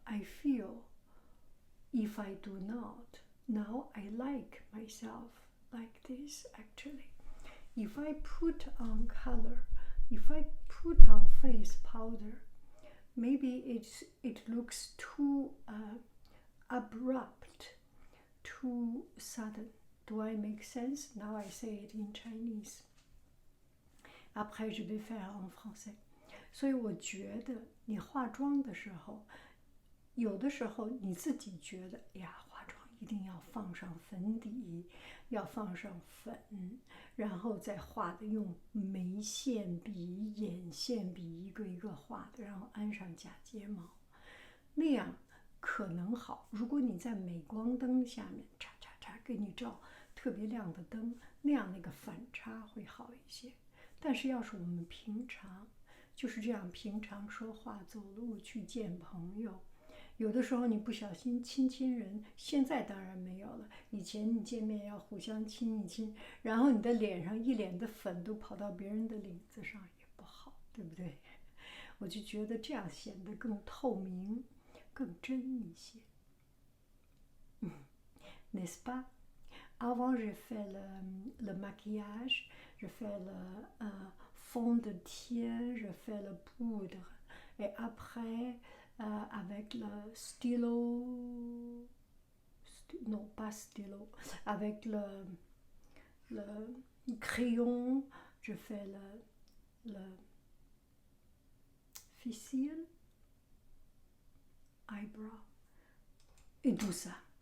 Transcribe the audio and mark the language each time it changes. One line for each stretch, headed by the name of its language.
English: I feel if I do not, now I like myself like this actually. If I put on color, if I put on face powder, maybe it looks too abrupt, too sudden. Do I make sense? Now I say it in Chinese.
French: Après je vais faire en français.
Chinese: 所以我觉得你化妆的时候，有的时候你自己觉得呀，化妆一定要放上粉底，要放上粉，然后再画的用眉线笔、眼线笔一个一个画的，然后安上假睫毛，那样可能好。如果你在镁光灯下面嚓嚓嚓给你照特别亮的灯，那样那个反差会好一些。但是要是我们平常就是这样平常说话、走路去见朋友，有的时候你不小心亲亲人，现在当然没有了。以前你见面要互相亲一亲，然后你的脸上一脸的粉都跑到别人的领子上，也不好，对不对？我就觉得这样显得更透明、更真一些。
French: N'est-ce pas? Avant, je fais le maquillage, je fais le fond de teint, je fais le poudre. Et après, avec le stylo, non pas stylo, avec le crayon, je fais le ficile, eyebrow et tout ça.